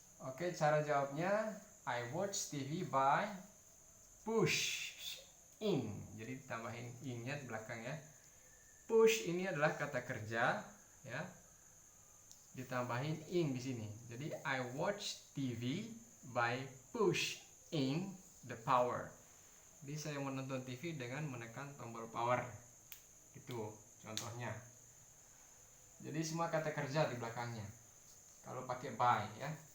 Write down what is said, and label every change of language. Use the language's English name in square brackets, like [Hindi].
[Indonesian] Oke, cara jawabnya [English] I watch TV by push in. [Indonesian] Jadi tambahin in-nya di belakang ya. Push ini adalah kata kerja ya. Ditambahin in di sini. [English] Jadi I watch TV by push in the power. [Indonesian] Jadi saya menonton TV dengan menekan tombol power. Itu contohnya. Jadi semua kata kerja di belakangnya. Kalau pakai by ya.